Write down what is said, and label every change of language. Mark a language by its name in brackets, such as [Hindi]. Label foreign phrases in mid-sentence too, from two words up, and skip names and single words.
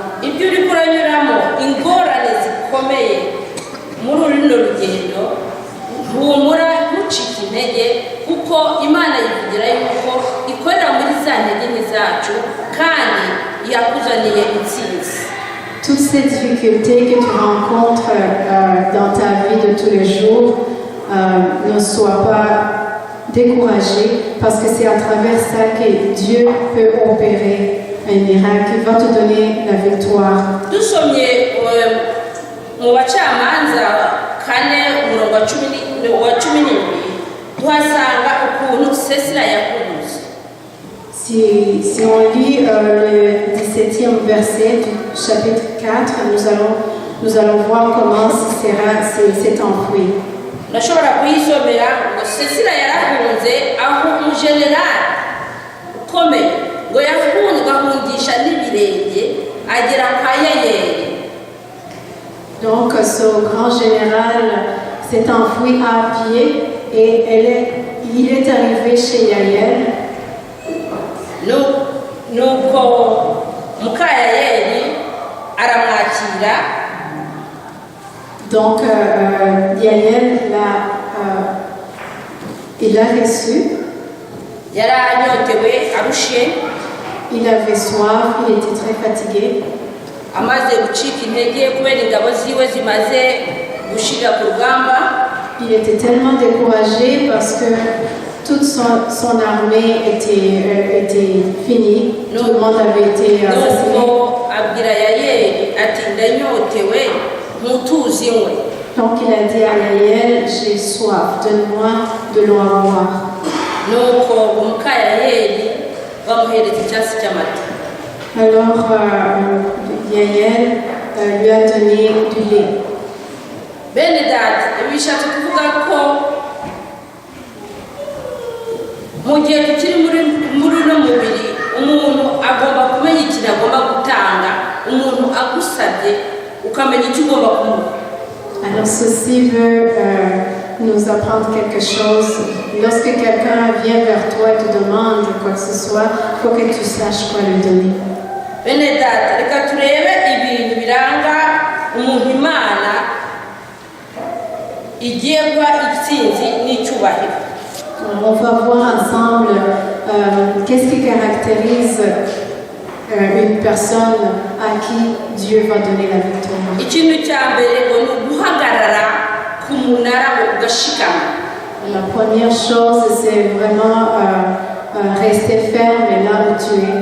[Kinyarwanda] Ibyo uri kuranyuramo ingorane zikomeye muri runo rugendo, humura ntucike intege, kuko Imana yivugira yuko ikorera muri za ntege nke zacu kandi yakuzaniye intsinzi. [French] Toutes ces difficultés que tu rencontres dans ta vie de tous les jours, ne sois pas découragé, parce que c'est à travers ça que Dieu peut opérer un miracle, il va te donner la victoire. [Kinyarwanda] Dusomye mu Bacamanza 4:17 tuhasanga ukuntu Sisera yakunze. [French] Si on lit le 17e verset du chapitre 4, nous allons voir comment Sisera s'est enfui. [Kinyarwanda] Ndashobora kuyisomera ngo Sisera yarahunze aho umujenerali ukomeye ngo yahundisha n'ibirenge agera kwa Yayeli. [French] Donc ce grand général s'est enfui à pied et il est arrivé chez Yaël. [Kinyarwanda] Nuko muka Yayeli aramwakira. [French] Donc Yaël il l'a reçu. [Kinyarwanda] Yaranyotewe arushe. [French] Il avait soif, il était très fatigué. [Kinyarwanda] Amaze gucika intege kubera ingabo ziwe zimaze gushira ku rugamba. [French] Il était tellement découragé parce que toute son armée était finie. Tout le monde avait été assassiné. [Kinyarwanda] Abwira Yayeli ati ndanyotewe mutuziwe. [French] Donc il a dit à Yaël, j'ai soif, donne-moi de l'eau à boire. [Kinyarwanda] Nuko umuka Yayeli bamuhereza icyasi cy'amata. [French] Alors Yaël lui a donné du lait. [Kinyarwanda] Bene data bishatse kuvuga ko mu gihe tukiri muri no mubiri umuntu agomba kumenya ikintu agomba gutanga, umuntu agusabye ukamenya icyo ugomba kumuha. [French] Alors ceci veut nous apprendre quelque chose. Lorsque quelqu'un vient vers toi et te demande quoi que ce soit, il faut que tu saches quoi lui donner. [Kinyarwanda] Bene data reka turebe ibintu biranga umuntu Imana igiye guha itsinzi n'icyubahiro. [French] On va voir ensemble qu'est-ce qui caractérise une personne à qui Dieu va donner la victoire. [Kinyarwanda] Ikintu cya mbere ngo ni uguhagarara ku munara ugashikama. [French] La première chose, c'est vraiment rester ferme là où tu es.